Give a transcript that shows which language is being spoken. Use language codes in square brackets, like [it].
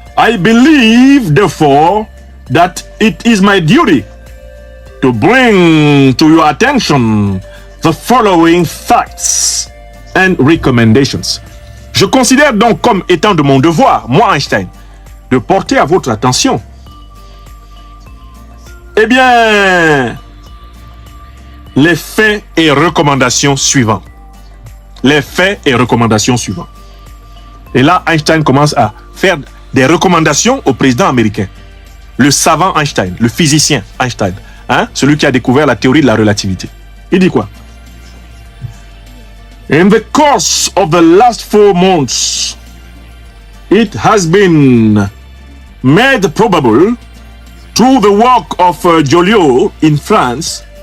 [en] I believe, therefore, that it is my duty to bring to your attention the following facts and recommendations. [fr] Je considère donc comme étant de mon devoir, moi Einstein, de porter à votre attention, eh bien, les faits et recommandations suivants. Les faits et recommandations suivants. Et là, Einstein commence à faire des recommandations au président américain. Le savant Einstein, le physicien Einstein, hein, celui qui a découvert la théorie de la relativité. Il dit quoi? [en] In the course of the last 4 months, it has been made probable through the work of Joliot in France,